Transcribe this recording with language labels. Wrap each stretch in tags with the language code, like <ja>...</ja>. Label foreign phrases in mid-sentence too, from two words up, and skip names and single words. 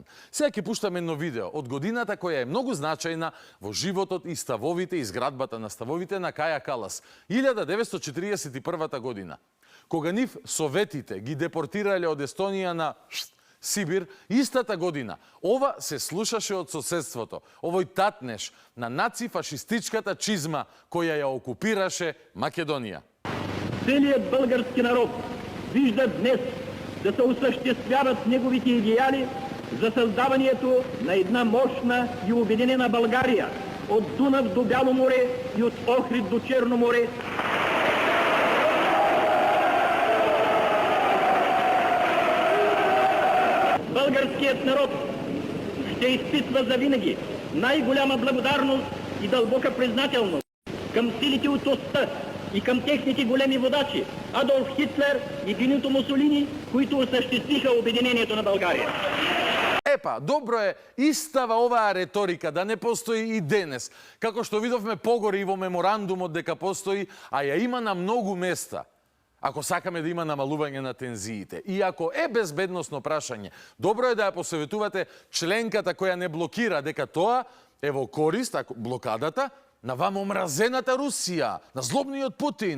<mk>Сега ќе пуштам едно видео од годината која е многу значајна во животот и ставовите и изградбата на ставовите на Каја Калас, 1941 година. Кога нив советите ги депортирале од Естонија на Сибир, истата година, ова се слушаше од соседството, овој татнеш на нацифашистичката чизма која ја окупираше Македонија.</mk> <bg>Целият български народ вижда днес да се осъществяват неговите идеали за създаването на една мощна и обединена България от Дунав до Бяло море и от Охрид до Черно море. Българският народ ще изпитва завинаги най-голяма благодарност и дълбока признателност към силите от оста и към техните големи водачи Адолф Хитлер и Бенито Мусолини, които осъществиха обединението на България.</bg> <mk>Епа, добро е истава оваа реторика да не постои и денес, како што видовме погоре и во меморандумот дека постои, а ја има на многу места. Ако сакаме да има намалување на тензиите и ако е безбедносно прашање, добро е да ја посоветувате членката која не блокира дека тоа е во корист, блокадата, на вам омразената Русија, на злобниот Путин.</mk>